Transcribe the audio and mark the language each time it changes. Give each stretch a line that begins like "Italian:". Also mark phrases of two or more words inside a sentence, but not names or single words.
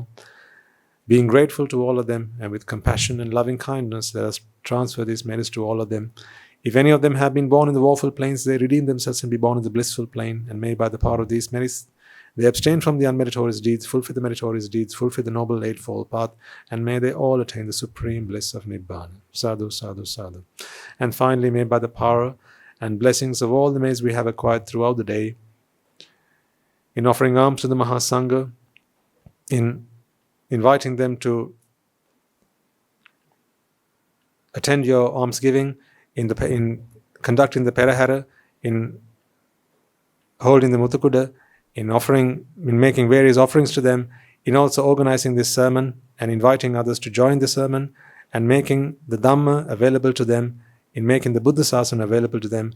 English: Being grateful to all of them, and with compassion and loving kindness, let us transfer these merits to all of them. If any of them have been born in the woeful plains, they redeem themselves and be born in the blissful plane, and may by the power of these merits they abstain from the unmeritorious deeds, fulfill the meritorious deeds, fulfill the noble eightfold path, and may they all attain the supreme bliss of Nibbana. Sadhu, sadhu, sadhu. And finally, may by the power and blessings of all the merits we have acquired throughout the day, in offering alms to the Mahasangha, in inviting them to attend your almsgiving, in conducting the Perahara, in holding the Muthukuda, in making various offerings to them, in also organizing this sermon and inviting others to join the sermon, and making the Dhamma available to them, in making the Buddha Sasana available to them.